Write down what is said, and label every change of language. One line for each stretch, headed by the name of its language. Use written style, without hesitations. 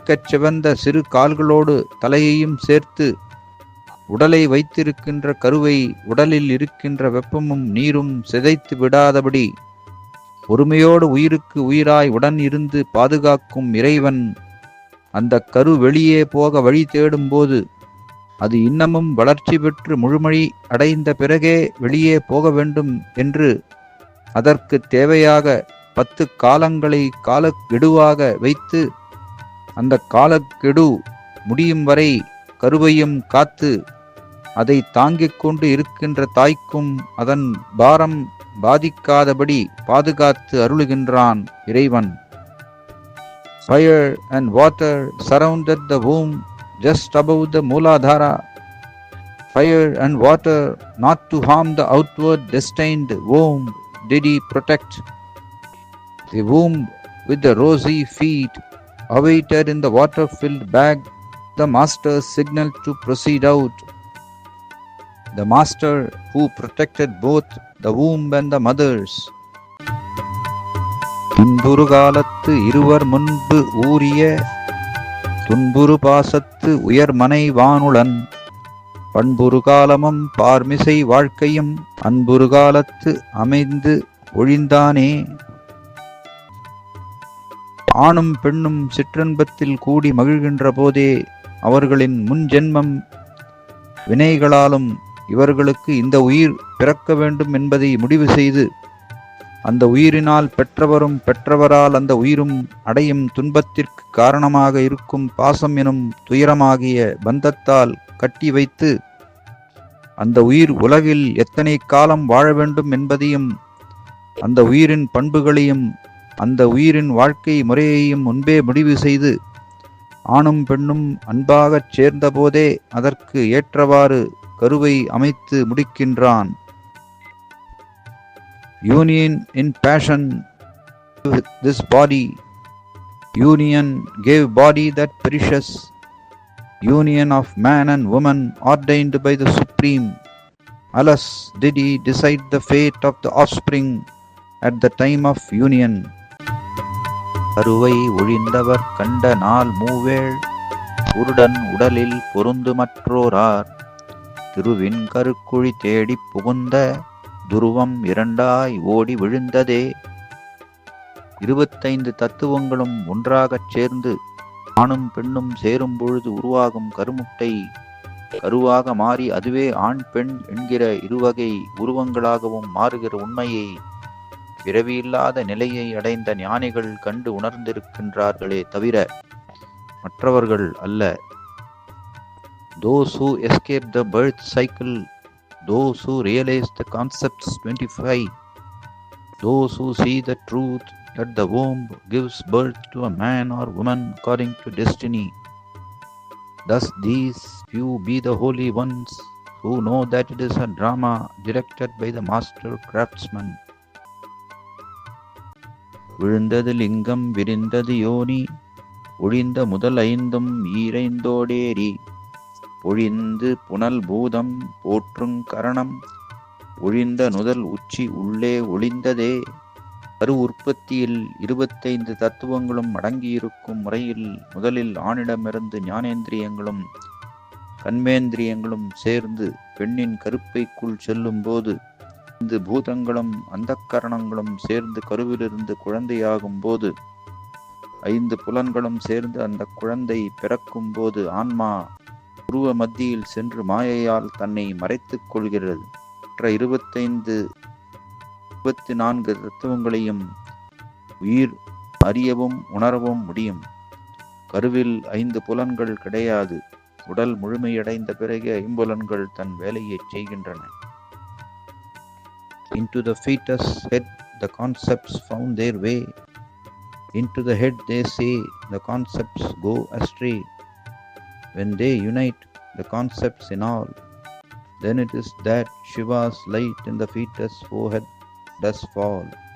Tamil: சிவந்த சிறு கால்களோடு தலையையும் சேர்த்து உடலை வைத்திருக்கின்ற கருவை உடலில் இருக்கின்ற வெப்பமும் நீரும் சிதைத்து விடாதபடி பொறுமையோடு உயிருக்கு உயிராய் உடன் இருந்து பாதுகாக்கும் இறைவன் அந்த கரு வெளியே போக வழி தேடும்போது அது இன்னமும் வளர்ச்சி பெற்று முழுமழி அடைந்த பிறகே வெளியே போக வேண்டும் என்று அதற்கு தேவையாக 10 காலங்களை காலக்கெடுவாக வைத்து அந்த காலக்கெடு முடியும் வரை கருவையும் காத்து அதை தாங்கிக் கொண்டு இருக்கின்ற தாய்க்கும் அதன் பாரம் பாதிக்காதபடி பாதுகாத்து அருளுகின்றான் இறைவன்.
English: Fire and water surrounded the womb just above the Mooladhara. Fire and water, not to harm the outward destined womb, did He protect. The womb with the rosy feet awaited in the water-filled bag the Master's signal to proceed out. The Master who protected both the womb and the mothers.
Tamil: துன்புறு காலத்து இருவர் முன்பு ஊறிய துன்புறு பாசத்து உயர்மனை வானுளன் பண்புறு காலமும் பார்மிசை வாழ்க்கையும் அன்புறு காலத்து அமைந்து ஒழிந்தானே. ஆணும் பெண்ணும் சிற்றின்பத்தில் கூடி மகிழ்கின்ற போதே அவர்களின் முன் ஜென்மம் வினைகளாலும் இவர்களுக்கு இந்த உயிர் பிறக்க வேண்டும் என்பதை முடிவு செய்து அந்த உயிரினால் பெற்றவரும் பெற்றவரால் அந்த உயிரும் அடையும் துன்பத்திற்கு காரணமாக இருக்கும் பாசம் எனும் துயரமாகிய பந்தத்தால் கட்டி வைத்து அந்த உயிர் உலகில் எத்தனை காலம் வாழ வேண்டும் என்பதையும் அந்த உயிரின் பண்புகளையும் அந்த உயிரின் வாழ்க்கை முறையையும் முன்பே முடிவு செய்து ஆணும் பெண்ணும் அன்பாகச் சேர்ந்த போதே அதற்கு ஏற்றவாறு கருவை அமைத்து முடிக்கின்றான்.
English: Union in passion with this body. Union gave body that precious union of man and woman ordained by the Supreme. Alas, did He decide the fate of the offspring at the time of union.
Tamil: கருவை ஒழிந்தவர் கண்ட நாள் மூவேள் உருடன் உடலில் பொருந்துமற்றோரார் திருவின் கருக்குழி தேடிப் புகுந்த துருவம் இரண்டாய் ஓடி விழுந்ததே. 25 தத்துவங்களும் ஒன்றாகச் சேர்ந்து ஆணும் பெண்ணும் சேரும் பொழுது உருவாகும் கருமுட்டை கருவாக மாறி அதுவே ஆண் பெண் என்கிற இருவகை உருவங்களாகவும் மாறுகிற உண்மையை பிறவியில்லாத நிலையை அடைந்த ஞானிகள் கண்டு உணர்ந்திருக்கின்றார்களே தவிர மற்றவர்கள் அல்ல.
English: Those who escape the birth cycle, those who realize the concepts 25, those who see the truth that the womb gives birth to a man or woman according to destiny. Thus these few be the holy ones who know that it is a drama directed by the master craftsman.
Tamil: விழுந்தது லிங்கம் விரிந்தது யோனி ஒழிந்த முதல் ஐந்தும் ஈரைந்தோடேரி பொழிந்து புனல் பூதம் போற்றுங் கரணம் ஒழிந்த நுதல் உச்சி உள்ளே ஒளிந்ததே. கரு உற்பத்தியில் 25 தத்துவங்களும் அடங்கியிருக்கும் முறையில் முதலில் ஆணிடமிருந்து ஞானேந்திரியங்களும் கண்மேந்திரியங்களும் சேர்ந்து பெண்ணின் கருப்பைக்குள் செல்லும் போது 5 பூதங்களும் அந்தக்கரணங்களும் சேர்ந்து கருவிலிருந்து குழந்தையாகும் போது 5 புலன்களும் சேர்ந்து அந்த குழந்தை பிறக்கும் போது ஆன்மா உருவ மத்தியில் சென்று மாயையால் தன்னை மறைத்துக் கொள்கிறது. மற்ற 24 தத்துவங்களையும் உயிர் அறியவும் உணரவும் முடியும். கருவில் 5 புலன்கள் கிடையாது. உடல் முழுமையடைந்த பிறகு 5 புலன்கள் தன் வேலையை செய்கின்றன.
English: Into the fetus head the concepts found their way. Into the head they say the concepts go astray. When they unite the concepts in all, then it is that Shiva's light in the fetus forehead does fall.